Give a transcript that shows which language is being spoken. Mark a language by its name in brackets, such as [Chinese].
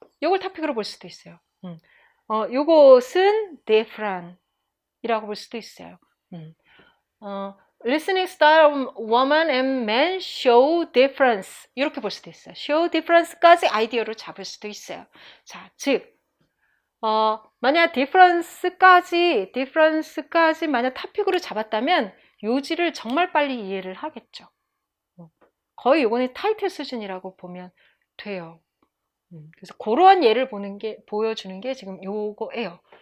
[Korean] 요걸 토픽으로 볼 수도 있어요. 요것은 different 이라고 볼 수도 있어요. [English] listening style of woman and man show difference [Korean] 이렇게 볼 수도 있어요. [English] show difference [Korean] 까지 아이디어로 잡을 수도 있어요. 자, 즉 만약 difference까지 만약 토픽으로 잡았다면 요지를 정말 빨리 이해를 하겠죠. 거의 요거는 타이틀 수준이라고 보면 돼요. 그래서 그러한 예를 보여주는 게 지금 요거예요.